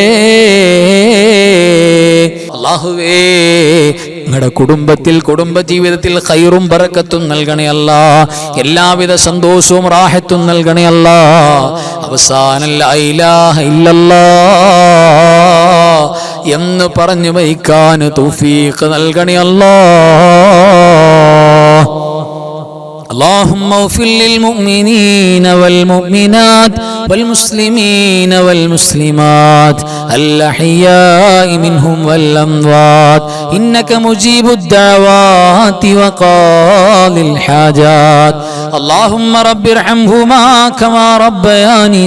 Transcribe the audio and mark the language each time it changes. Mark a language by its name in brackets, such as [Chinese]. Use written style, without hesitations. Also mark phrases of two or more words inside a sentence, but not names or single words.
[Malayalam] അല്ലാഹുവേ ഞങ്ങളുടെ കുടുംബത്തിൽ കുടുംബജീവിതത്തിൽ ഖൈറും ബറക്കത്തും നൽകണേ അല്ലാഹ് എല്ലാവിധ സന്തോഷവും റാഹത്തും നൽകണേ അല്ലാഹ് അവസാനം [Arabic] لا إله إلا الله [Malayalam] എന്ന് പറഞ്ഞു മരിക്കാൻ തൗഫീഖ് നൽകണേ അല്ലാഹ് اللهم [Arabic] اغفر للمؤمنين والمؤمنات والمسلمين والمسلمات الأحياء منهم والأموات إنك مجيب الدعوات وقاضي الحاجات اللهم رب ارحمهما كما ربياني